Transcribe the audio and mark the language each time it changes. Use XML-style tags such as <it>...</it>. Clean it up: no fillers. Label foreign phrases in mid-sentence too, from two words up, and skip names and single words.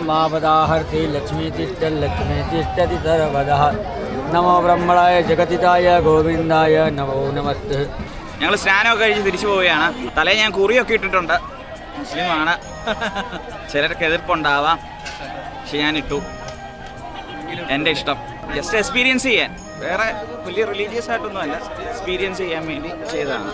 <sa>मापदाहर्थे लक्ष्मी तिष्ठति लक्ष्मी तिष्ठति सर्वदा नमो ब्रह्मणाय जगतिताय गोविंदाय नमो नमस्ते.</sa> <ml>ഞങ്ങൾ സ്നാനമൊക്കെ കഴിച്ച് തിരിച്ചു പോവുകയാണ്. തലയിൽ ഞാൻ കുറിയൊക്കെ ഇട്ടിട്ടുണ്ട്. മുസ്ലിമാണ്. ചിലർക്ക് എതിർപ്പുണ്ടാവാം, പക്ഷെ ഞാൻ ഇട്ടു. എൻ്റെ ഇഷ്ടം.</ml> <en>just experience</en> <ml>ചെയ്യാൻ, വേറെ വലിയ റിലീജിയസ് ആയിട്ടൊന്നുമല്ല, എക്സ്പീരിയൻസ് ചെയ്യാൻ വേണ്ടി ചെയ്തതാണ്.</ml>